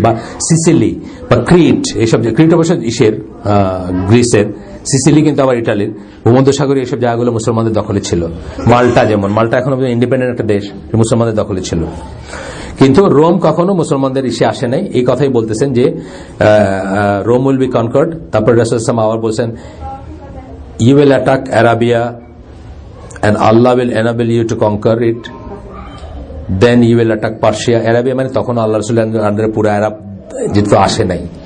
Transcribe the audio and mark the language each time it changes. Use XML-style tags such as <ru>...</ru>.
<bn>বা সিসিলি বা ক্রিট, এইসব ক্রিট অবশ্য গ্রিসের, সিসিলি কিন্তু আবার ইটালির, ভূমধ্যসাগরীয় এইসব জায়গাগুলো মুসলমানদের দখলে ছিল। মাল্টা যেমন, মাল্টা এখন ইন্ডিপেন্ডেন্ট একটা দেশ, মুসলমানদের দখলে ছিল। কিন্তু রোম কখনো মুসলমানদের ইসে আসে নাই, এই কথাই বলতেছেন যে</bn> <en>Rome will be conquered.</en> <bn>তারপর রাসূল সাল্লাল্লাহু আলাইহি ওয়াসাল্লাম আবার বলছেন</bn> <en>You will attack Arabia and Allah will enable you to conquer it, then you will attack Persia.</en> <bn>Arabia মানে তখন আল্লাহ রাসূলের আন্ডারে পুরো আরব যেহেতু আসে নাই।</bn>